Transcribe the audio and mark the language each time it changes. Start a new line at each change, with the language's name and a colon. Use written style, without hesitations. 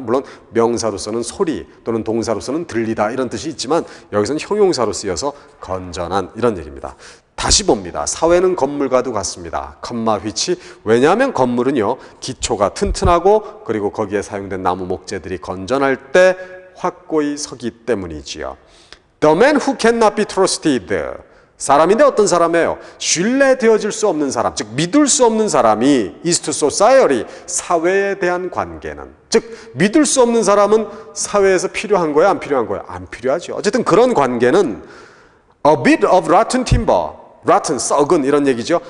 Korean: 물론 명사로서는 소리 또는 동사로서는 들리다 이런 뜻이 있지만 여기서는 형용사로 쓰여서 건전한 이런 얘기입니다. 다시 봅니다. 사회는 건물과도 같습니다.
English: which.
Korean: 왜냐하면 건물은요, 기초가 튼튼하고 그리고 거기에 사용된 나무 목재들이 건전할 때 확고히 서기 때문이지요.
English: The man who cannot be trusted.
Korean: 사람인데 어떤 사람이에요? 신뢰되어질 수 없는 사람, 즉 믿을 수 없는 사람이
English: is to society,
Korean: 사회에 대한 관계는, 즉 믿을 수 없는 사람은 사회에서 필요한 거야, 안 필요한 거야? 안 필요하죠. 어쨌든 그런 관계는
English: a bit of rotten timber,
Korean: rotten, 썩은 이런 얘기죠.